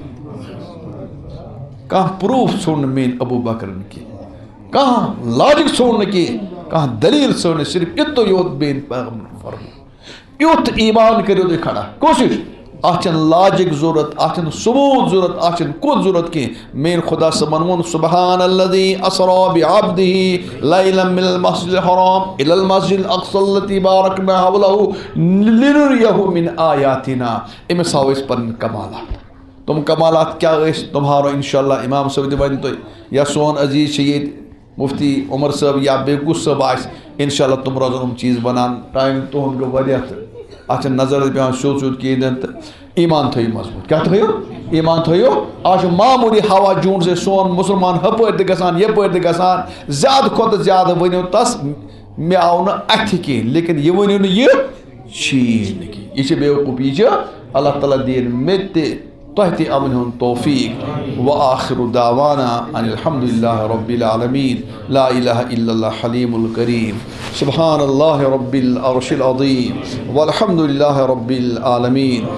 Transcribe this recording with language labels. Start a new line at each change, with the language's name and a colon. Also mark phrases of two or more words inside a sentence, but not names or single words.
Kashmiri: کانٛہہ پروٗف ژھوٚن نہٕ میٲنۍ ابو بکرن کینٛہہ کانٛہہ لاجِک ژھوٚن نہٕ کینٛہہ کانٛہہ دلیٖل ژھوٚن نہٕ صرف یُتُے یوت میٲنۍ پیغمبرن فرموو یُتھ ایمان کٔرِو تُہۍ کھڑا کوٗشِش اتھ چھنہٕ لاجِک ضوٚرتھ اتھ چھنہٕ ثبوٗت ضوٚرتھ اتھ چھنہٕ کُن ضوٚرتھ کینٛہہ میٲنۍ خۄدا صٲبن ووٚن سبحان
Arabic: الذی اسرا بعبدہ لیلا من المسجد الحرام الى المسجد الاقصى الذي باركنا حوله لنريه من آیاتنا
Kashmiri: أمِس ہاو أسۍ پنٕنۍ کمالات تِم کمالات کیٛاہ ٲسۍ تِم ہاونو انشاءاللہ امام صٲب تہِ ونہِ تۄہہِ یا سون عزیٖز چھِ ییٚتہِ مفتی عمر صٲب یا بیٚیہِ کُس صٲب آسہِ انشاءاللہ تِم روزن یِم چیٖز بنان ٹایم تُہُنٛد گوٚو واریاہ تہٕ اتھ چھنہٕ نظر پیوان سیوٚد سیوٚد کِہیٖنۍ تہٕ ایمان تھٲیِو مضبوٗط کیٛاہ تھٲیِو ایمان تھٲیِو آز چھُ معموٗلی ہوا جوٗن سے سون مُسلمان ہُپٲرۍ تہِ گژھان یپٲرۍ تہِ گژھان زیادٕ کھۄتہٕ زیادٕ ؤنِو تس مےٚ آو نہٕ اَتھِ کینٛہہ لیکن یہِ ؤنِو نہٕ یہِ چھی نہٕ کینٛہہ یہِ چھِ بیوقوٗفی یہِ چھِ اللہ تعالیٰ دِیِن مےٚ تہِ تۄہہِ تہِ اَمن ہُنٛد توفیٖق
Arabic: وآخِرُ دعوانا ان الحمدُ للہ رب العالمین لا الہ الا اللہ حلیم الکریم سبحان اللہ رب العرش العظیم والحمد للہ رب العالمین.